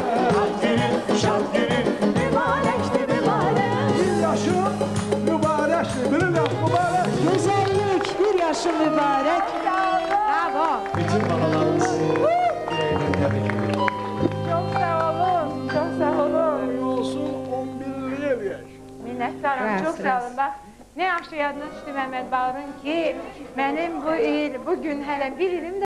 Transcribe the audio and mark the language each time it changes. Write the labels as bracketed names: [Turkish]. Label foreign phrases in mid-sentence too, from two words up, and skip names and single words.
[Azerbaijani] Ad günün, şad günün, mübarekti mübarek. bir yaşın mübarek, bir laf mübarek. Güzellik, bir yaşın mübarek. Bravo. [Turkish] Bütün balalarımızı dileğiyle tebrik ediyorum. Çok sağ olun, çok sağ olun. Hayırlı olsun 11'liye bir yaş. [Azerbaijani] Minnətdaram, çox sağ olun. Bax, nə yaxşı yadına düşdü Məhəmməd Bağırın ki, mənim bu il, bu gün hələ bir ilim də